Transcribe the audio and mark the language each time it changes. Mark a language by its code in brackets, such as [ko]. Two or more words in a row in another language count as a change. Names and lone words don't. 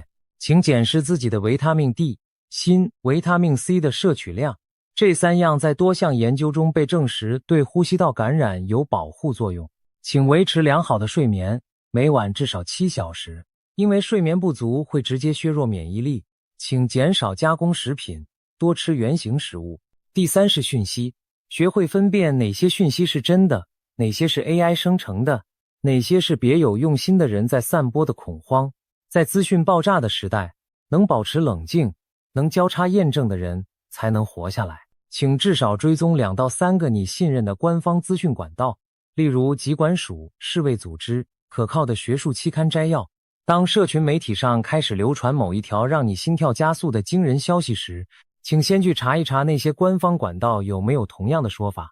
[zh] 請檢視自己的維他命 D、鋅、維他命 C 的攝取量，這3樣在多項研究中被證實對呼吸道感染有保護作用。請維持良好的睡眠，每晚至少7小時，因為睡眠不足會直接削弱免疫力。請減少加工食品，多吃原型食物。第3是訊息，學會分辨哪些訊息是真的，哪些是 AI 生成的，哪些是別有用心的人在散播的恐慌。在資訊爆炸的時代，能保持冷靜，能交叉驗證的人才能活下来。請至少追蹤2到3個你信任的官方資訊管道，例如疾管署、世衛組織、可靠的學術期刊摘要。當社群媒體上開始流傳某一條讓你心跳加速的驚人消息時，請先去查一查那些官方管道有沒有同樣的說法。